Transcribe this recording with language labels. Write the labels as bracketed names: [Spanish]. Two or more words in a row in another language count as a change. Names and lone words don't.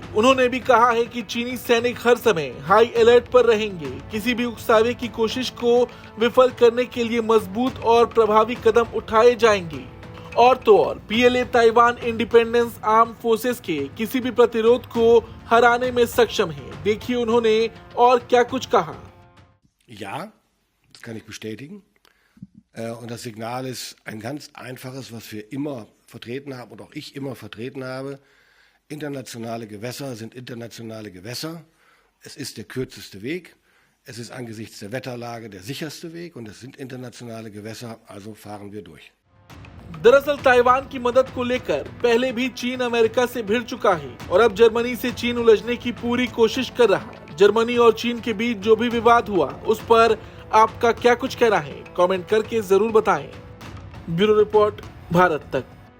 [Hindi] उन्होंने भी कहा है कि चीनी सैनिक हर समय [English] high alert [Hindi] पर रहेंगे, किसी भी उकसावे की कोशिश को विफल करने के लिए मजबूत और प्रभावी कदम उठाए जाएंगे। और तो और पीएलए ताइवान [English] independence arm forces [Hindi] के किसी भी प्रतिरोध को हराने में सक्षम है। देखिए उन्होंने और क्या कुछ कहा। [German] Ja, das kann ich bestätigen. Und das Signal ist ein ganz einfaches, was wir immer vertreten haben und auch ich immer vertreten habe. Internationale Gewässer sind internationale Gewässer. Es ist der kürzeste Weg. Es ist angesichts der Wetterlage der sicherste Weg und es sind internationale Gewässer, also fahren wir durch. [Hindi] दरअसल ताइवान की मदद को लेकर पहले भी चीन अमेरिका से भिड़ चुका है और अब जर्मनी से चीन उलझने की पूरी कोशिश कर रहा है। जर्मनी और चीन के बीच जो भी विवाद हुआ उस पर आपका क्या कुछ कहना है, कमेंट करके जरूर बताएं। ब्यूरो रिपोर्ट, भारत तक।